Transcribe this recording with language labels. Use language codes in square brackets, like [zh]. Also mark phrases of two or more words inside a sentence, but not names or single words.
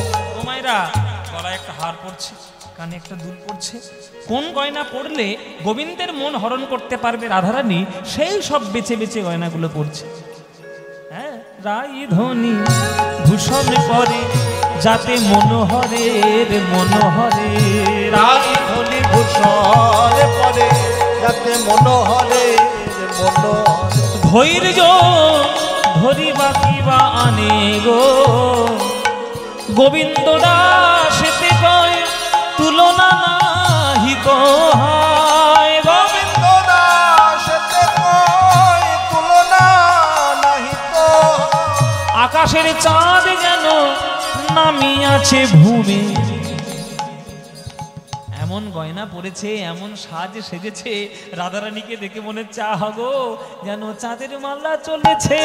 [bn] ও মায়েরা, গলায় একটা হার পড়ছে, কানে একটা দুল পড়ছে, কোন গয়না পড়লে গোবিন্দের মন হরণ করতে পারবে রাধারানী, সেই সব বেছে বেছে গয়নাগুলো পড়ছে। হ্যাঁ, রাই ধ্বনি ভূষণ পরে যাতে মনোহরের মনোহরে, রাই ধ্বনি ভূষণ পরে যাতে মনোহরে মনোহরে। ধৈর্য ধরিবা কিবা আনে গো, গোবিন্দ দাসেতে কয় তুলনা নাহি কহায়। গোবিন্দ দাসেতে কয় তুলনা নাহি তো। আকাশের চাঁদ যেন নামিয়াছে ভূমি, এমন গয়না পরেছে, এমন সাজ সেজেছে, রাধারানীকে দেখে মনে চাহ গো যেন চাঁদের মালা চলেছে,